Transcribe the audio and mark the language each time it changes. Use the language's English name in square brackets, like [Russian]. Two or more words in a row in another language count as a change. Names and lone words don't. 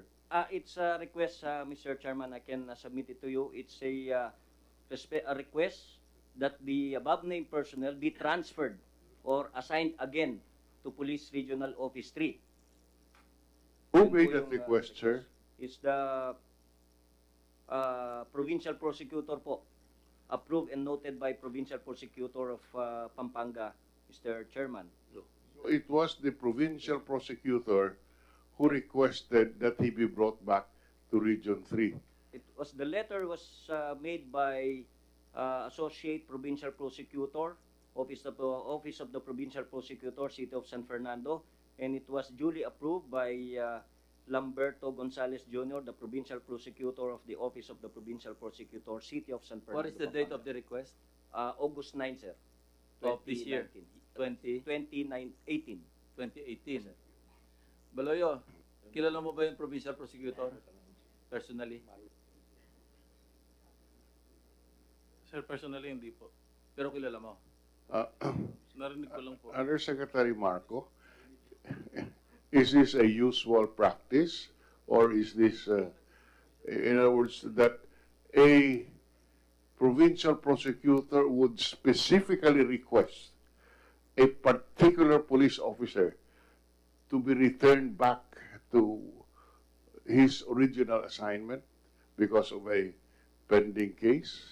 [English] It's a request, Mr. Chairman. I can submit it to you. It's a request that the above-named personnel be transferred or assigned again to Police Regional Office 3. Who made that request, sir? It's the provincial prosecutor po. Approved and noted by provincial prosecutor of Pampanga, Mr. Chairman. It was the provincial prosecutor who requested that he be brought back to Region 3. The letter was made by Associate Provincial Prosecutor, Office of the Provincial Prosecutor, City of San Fernando, and it was duly approved by Lamberto Gonzalez Jr., the Provincial Prosecutor of the Office of the Provincial Prosecutor, City of San Fernando. What is the date of the request? August 9, sir. Of this year? 2018. 2018. [Filipino] Baloyo, kilala mo ba yung Provincial Prosecutor? Personally? Sir, personally, hindi po. Pero kilala mo? Narinig ko lang po. [English] Undersecretary Marco, is this a usual practice, or is this, in other words, that a provincial prosecutor would specifically request a particular police officer to be returned back to his original assignment because of a pending case?